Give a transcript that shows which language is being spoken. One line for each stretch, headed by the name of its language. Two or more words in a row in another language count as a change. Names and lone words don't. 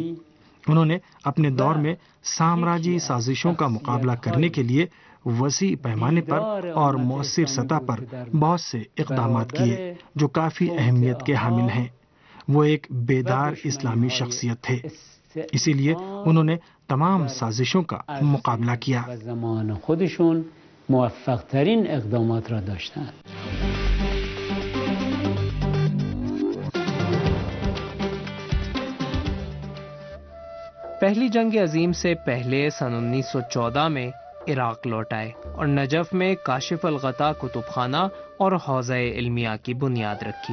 Urdu: انہوں نے اپنے دور میں سامراجی سازشوں کا مقابلہ کرنے کے لیے وسیع پیمانے پر اور مؤثر سطح پر بہت سے اقدامات کیے جو کافی اہمیت کے حامل ہیں۔ وہ ایک بیدار اسلامی شخصیت تھے، اسی لیے انہوں نے تمام سازشوں کا مقابلہ کیا۔
Persian: زمان خودشون موفق ترین اقدامات را داشتند۔
Urdu: پہلی جنگ عظیم سے پہلے سن 1914 میں عراق لوٹ آئے اور نجف میں کاشف الغطا کتب خانہ اور حوزہ علمیہ کی بنیاد رکھی۔